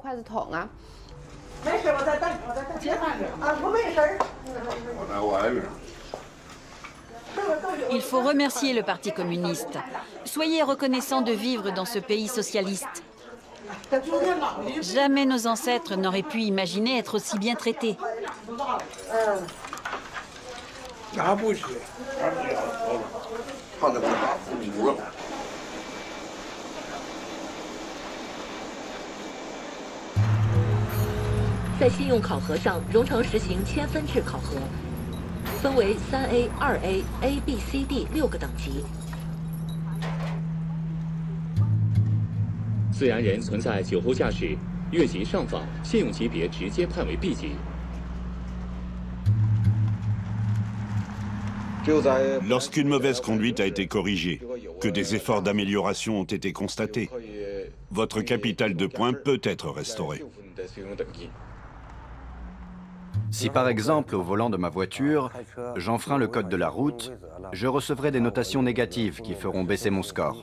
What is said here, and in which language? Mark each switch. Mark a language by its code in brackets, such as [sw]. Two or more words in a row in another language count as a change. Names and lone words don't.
[fr] Il faut remercier le Parti communiste. Soyez reconnaissants de vivre dans ce pays socialiste. Jamais nos ancêtres n'auraient pu imaginer être aussi bien traités. [zh] 在信用考核上，荣成实行千分制考核，分为 3A、2A、A、B、C、D 6个等级。自然人存在酒后驾驶、越级上访，信用级别直接判为 B 级。 [fr] Lorsqu'une mauvaise conduite a été corrigée, que des efforts d'amélioration ont été constatés, votre capital de points peut être restauré. Si par exemple, au volant de ma voiture, j'enfreins le code de la route, je recevrai des notations négatives qui feront baisser mon score.